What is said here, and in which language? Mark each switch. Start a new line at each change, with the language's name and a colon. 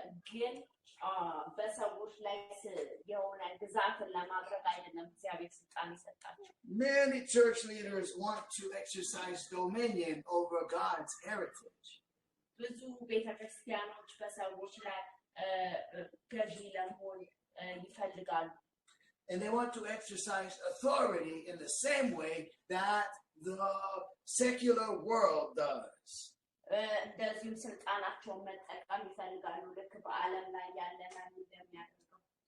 Amharic: ግን በሰዎች ላይ የሆነ ግዛትን ለማድረግ አይደለም እግዚአብሔር ስልጣን ይሰጣቸው።
English: Many church leaders want to exercise dominion over God's heritage.
Amharic: ብዙ ቤተክርስቲያኖች በሰዎች ላይ ገዢ ለመሆን ይፈልጋሉ።
English: And they want to exercise authority in the same way that the secular world does.
Amharic: እንደዚሁም ስልጣናቸውን መጠቀም ይፈልጋሉ ልክ በዓለም ላይ ያለ ማን እንደሚያደርገው።